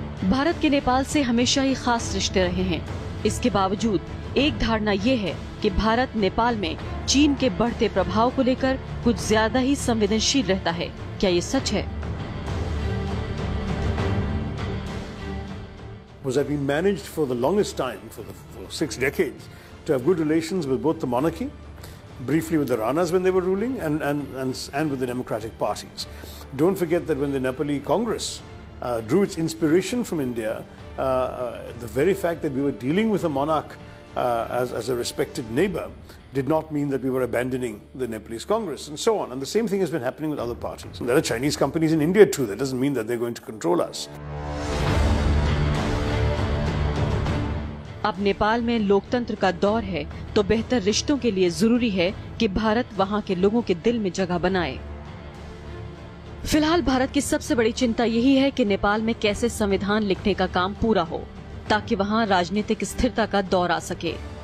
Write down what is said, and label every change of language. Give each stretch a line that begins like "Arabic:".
Hindi: भारत के नेपाल से हमेशा ही खास रिश्ते रहे हैं। इसके बावजूद एक धारणा ये है कि भारत नेपाल में चीन के बढ़ते प्रभाव को लेकर कुछ ज्यादा ही संवेदनशील रहता है। क्या ये सच है?
English: Was have been managed for the longest time, for 6 decades, to have good relations with both the monarchy, briefly with the Ranas when they were ruling, and with the democratic parties. Don't forget that when the Nepali Congress drew its inspiration from India, the very fact that we were dealing with a monarch as a respected neighbor did not mean that we were abandoning the Nepalese Congress, and so on. And the same thing has been happening with other parties. And there are Chinese companies in India too. That doesn't mean that they're going to control us.
Hindi: अब नेपाल में लोकतंत्र का दौर है, तो बेहतर रिश्तों के लिए जरूरी है कि भारत वहां के लोगों के दिल में जगह बनाए। फिलहाल भारत की सबसे बड़ी चिंता यही है कि नेपाल में कैसे संविधान लिखने का काम पूरा हो, ताकि वहां राजनीतिक स्थिरता का दौर आ सके।